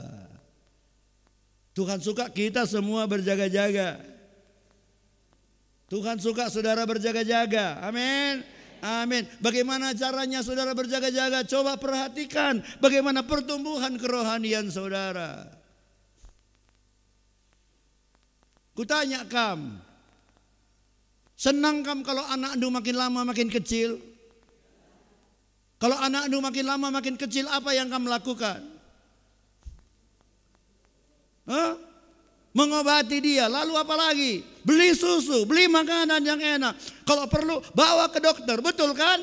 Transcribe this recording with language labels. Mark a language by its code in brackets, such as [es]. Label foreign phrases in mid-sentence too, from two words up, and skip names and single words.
[id] Tuhan suka kita semua berjaga-jaga. Tuhan suka saudara berjaga-jaga. Amin. Amin. Bagaimana caranya saudara berjaga-jaga? Coba perhatikan bagaimana pertumbuhan kerohanian saudara. Kutanya kam, senang kam kalau anak anu makin lama makin kecil? Kalau anak anu makin lama makin kecil, apa yang kamu lakukan? Mengobati dia, lalu apa lagi? Beli susu, beli makanan yang enak. Kalau perlu bawa ke dokter, betul kan?